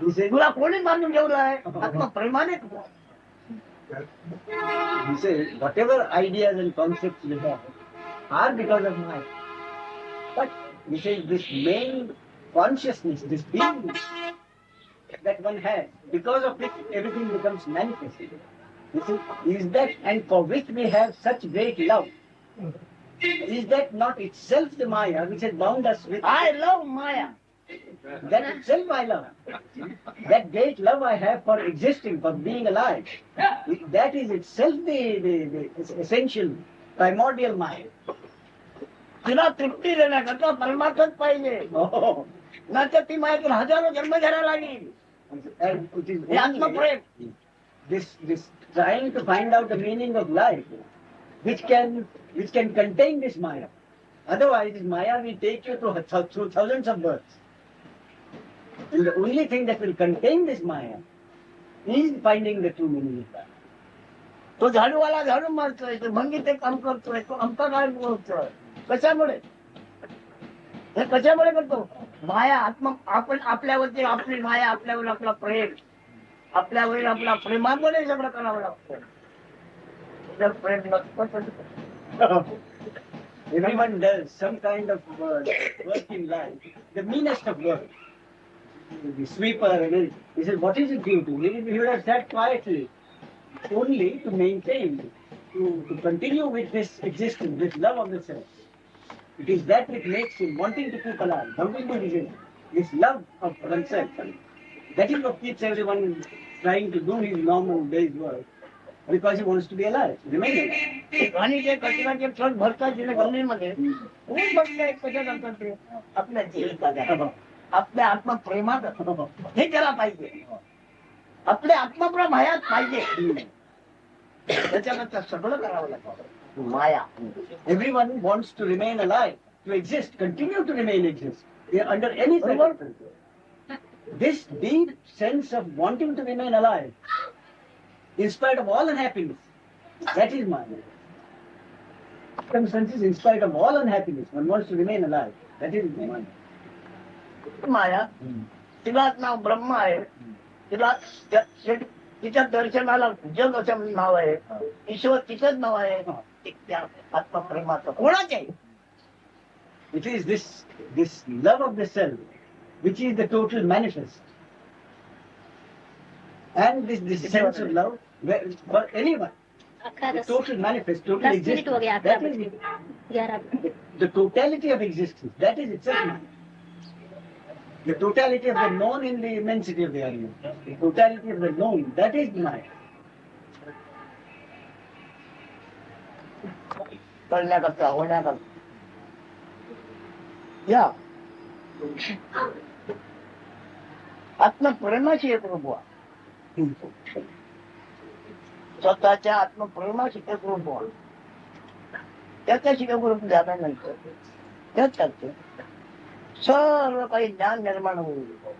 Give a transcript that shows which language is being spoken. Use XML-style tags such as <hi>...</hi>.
<mr>तुला कोणी बांधून ठेवलाय आत्मा प्रेमाने.</mr> <en>He says, whatever ideas and concepts we have are because of Maya. But he says this main consciousness, this being that one has, because of which everything becomes manifested. This is that, and for which we have such great love. Is that not itself the Maya which has bound us with? I love Maya. That itself I love. That great love I have for existing, for being alive. That is itself the essential, primordial Maya.</en> <mr>तिला तृप्ती देण्याकरता परमार्थच पाहिजे. नाहीतर ती माया हजारो जन्म घ्यायला लागेल.</mr> <en>And it is</en> <mr>हे आत्मप्रेम.</mr> <en>this trying to find out the meaning of life, which can contain this Maya. Otherwise, this Maya will take you through thousands of births. And the only thing that will contain this Maya is finding the true meaning of life.</en> <mr>तो झाडूवाला झाडू मारतोय, तो भंगी ते काम करतोय, तो आमचा काय बोलतोय. कशामुळे हे कशामुळे करतो. माया आत्मा आपण आपल्यावरती आपली माया, आपल्यावर आपला प्रेम, आपल्यावर आपला प्रेमामुळे सगळं करावं लागतं. जर प्रेम नसतं</mr> <en>Everyone does some kind of work in life, the meanest of work. The sweeper, and he said, what is it due to? He would have sat quietly, only to maintain, to continue with this existence, this love of the self. It is that which makes him wanting to keep alive, wanting to exist, this love of oneself. That is what keeps everyone trying to do his normal day's work, because he wants to be alive, remain alive.</en> <mr>आणि ते कचऱ्याचे truck भरतात तिने गल्लीमध्ये कोण बसले कशा करतात ते आपल्या जीवितात आपल्या आत्मप्रेमात हे त्याला पाहिजे. आपले आत्मप्रेम हयात पाहिजे. त्याच्यानंतर सगळं करावं लागतं. माया.</mr> <en>Everyone wants to remain alive, to exist, continue to remain exist. They are under any circumstances. This deep sense of wanting to remain alive, in spite of all unhappiness, that is Maya. Circumstances, in spite of all unhappiness, one wants to remain alive. That is Maya.</en> <mr>माया तिलाच नाव ब्रह्म आहे. तिला तिच्या दर्शनाला जग असं नाव आहे. ईश्वर तिचंच नाव आहे. त्या आत्मप्रेमाचं कोणाच आहे.</mr> <en>It is this love of the self, which is the total manifest. And this sense of love, for anyone, the total manifest, total existence, that is it. The totality of existence, that is itself Maya. The totality of the known in the immensity of the universe, the totality of the known, that is Maya.</en> <mr>करण्याकरता होण्याकरता या आत्मप्रेमाशी एक रूप व्हा. स्वतःच्या आत्मप्रेमाशी एक रूप व्हा. त्याच्याशी एक रूप झाल्यानंतर त्याच्यात सर्व काही ज्ञान निर्माण होईल.</mr>